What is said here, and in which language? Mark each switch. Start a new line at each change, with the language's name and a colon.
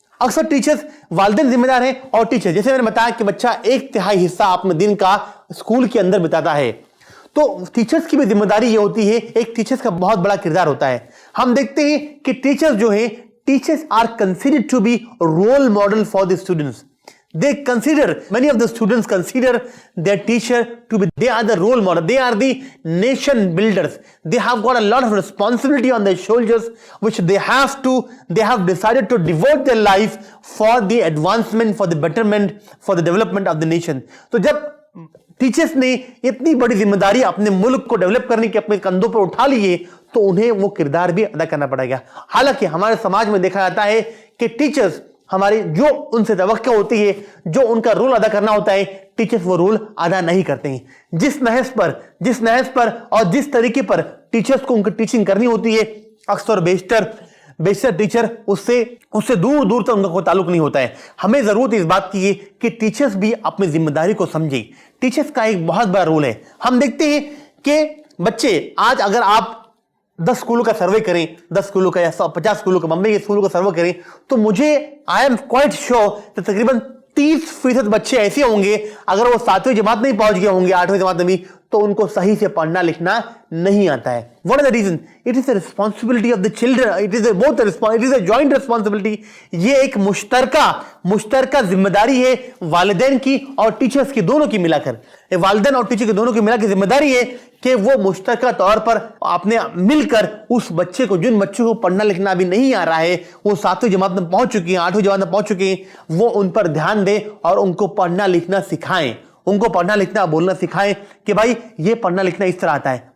Hindi: अक्सर टीचर्स, वालिदैन जिम्मेदार हैं और टीचर, जैसे मैंने बताया कि बच्चा 1/3 हिस्सा अपने दिन का स्कूल के अंदर बिताता है, तो टीचर्स की भी जिम्मेदारी ये होती है, एक टीचर्स का बहुत बड़ा किरदार होता है। हम देखते हैं कि टीचर्स जो है,
English: Teachers are considered to be role model for the students. many of the students consider their teacher to be, they are the role model, they are the nation builders. They have got a lot of responsibility on their shoulders, which they have decided to devote their life for the advancement, for the betterment, for the development of the nation.
Hindi: तो जब teachers ने इतनी बड़ी जिम्मेदारी अपने मुल्क को develop करने की अपने कंधों पर उठा ली है, तो उन्हें वो किरदार भी अदा करना पड़ेगा। हालांकि हमारे समाज में देखा जाता है कि टीचर्स, हमारी जो उनसे तवक्को होती है, जो उनका रोल अदा करना होता है, टीचर्स वो रोल अदा नहीं करते हैं। जिस नहज पर और जिस तरीके पर टीचर्स को उनकी टीचिंग करनी होती है, अक्सर बेशतर टीचर उससे दूर दूर तक उनका कोई ताल्लुक नहीं होता है। हमें जरूरत इस बात की है कि टीचर्स भी अपनी जिम्मेदारी को समझे। टीचर्स का एक बहुत बड़ा रोल है। हम देखते हैं कि बच्चे, आज अगर आप 10 स्कूलों का सर्वे करें, 10 स्कूलों का या 50 स्कूलों का, बम्बई के स्कूलों का सर्वे करें, तो मुझे
English: I am quite sure
Hindi: कि तकरीबन 30% बच्चे ऐसे होंगे, अगर वो 7वीं जमात नहीं पहुंच गए होंगे, 8वीं जमात में भी, तो उनको सही से पढ़ना लिखना नहीं आता है।
English: What is the reason? It is the responsibility of the children. It is a joint responsibility.
Hindi: ये एक मुश्तरका जिम्मेदारी है वालिदैन की और टीचर्स की, दोनों की मिलाकर। वालिदैन और टीचर की दोनों की मिलाकर जिम्मेदारी है कि वो मुश्तरका तौर पर अपने मिलकर उस बच्चे को, जिन बच्चों को पढ़ना लिखना अभी नहीं आ रहा है, वो 7वीं जमात में पहुंच चुकी हैं, 8वीं जमात में पहुंच चुके हैं, वो उन पर ध्यान दें और उनको पढ़ना लिखना सिखाएं, उनको पढ़ना लिखना बोलना सिखाएं कि भाई ये पढ़ना लिखना इस तरह आता है।